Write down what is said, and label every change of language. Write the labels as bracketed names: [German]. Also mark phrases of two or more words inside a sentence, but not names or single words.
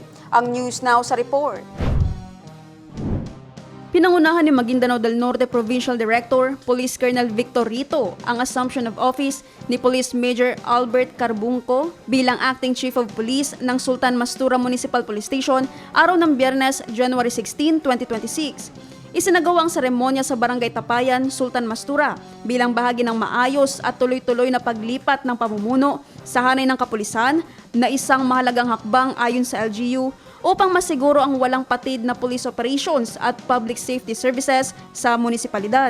[Filipino] Ang News Now sa report. Pinangunahan ni Maguindanao del Norte Provincial Director, Police Colonel Victor Rito, ang [English] assumption of office [Filipino] ni Police Major Albert Carbunco bilang [English] Acting Chief of Police [Filipino] ng Sultan Mastura Municipal Police Station araw ng Biyernes, January 16, 2026. Isinagawa ang seremonya sa Barangay Tapayan, Sultan Mastura bilang bahagi ng maayos at tuloy-tuloy na paglipat ng pamumuno sa hanay ng kapulisan na isang mahalagang hakbang ayon sa LGU upang masiguro ang walang patid na [English] police operations [Filipino] at [English] public safety services [Filipino] sa munisipalidad.